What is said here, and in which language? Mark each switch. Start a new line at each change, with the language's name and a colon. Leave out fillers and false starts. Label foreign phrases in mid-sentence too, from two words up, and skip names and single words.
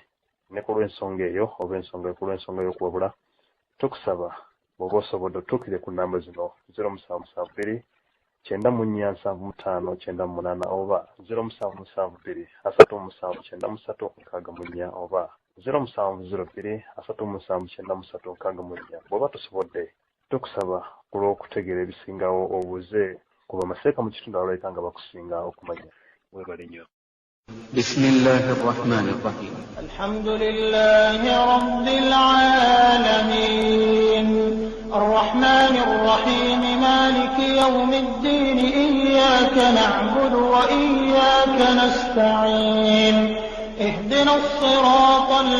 Ganda: Ne ku lw'ensonga eyo oba ensonga y'okuwabula tukusaba bw'oba osobodde otuukire ku nnamba zino 0772 947598 oba 0772 37936 oba 0702 37936. Bw'oba tosobodde tukusaba ku lw'okutegeera ebisingawo obuuze kuba amaseeka mu kitundu abalabika nga bakusinga okumanya. Webale nnyo.
Arabic: بسم الله الرحمن الرحيم. الحمد لله رب العالمين الرحمن الرحيم مالك يوم الدين إياك نعبد وإياك نستعين اهدنا الصراط